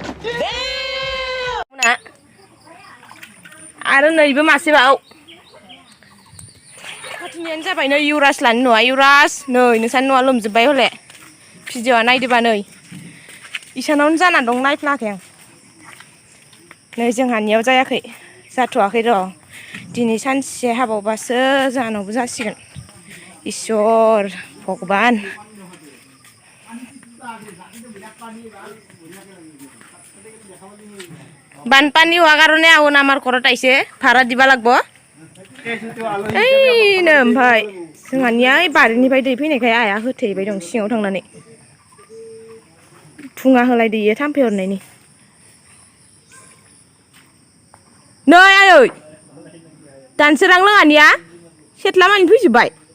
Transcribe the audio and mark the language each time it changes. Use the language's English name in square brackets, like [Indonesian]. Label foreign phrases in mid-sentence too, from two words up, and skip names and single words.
[Bodo] आरो नैबो मासेबाव खाथिनियानो जाबाय नै इउरास लानि न'आ इउरास नै नोंसानि न'आ लोमजोब्बाय हले भिडिअ'आ नायदोबा नै इसानावनो जाना दं नायफ्लाङाखै आं नै जोंहानियाव जायाखै जाथ'वाखै र' दिनै सानसे हाबावबासो जाहानावबो जासिगोन इसोर भगबान [Assamese] বানপানী হোৱাৰ কাৰণে আহোন আমাৰ ঘৰত আহিছে ভাড়া দিবা লাগিব এইনো [Bodo] ओमफ्राय जोंहानिया बारिनिफ्राय दै फैनायखाय आइया होथेबाय दं सिङाव थांनानै फुङा होलायदो इयो थाम्फै अरनायनि नै आयै दानसोरां लोङानिया सेथ्ला मानि फैजोब्बाय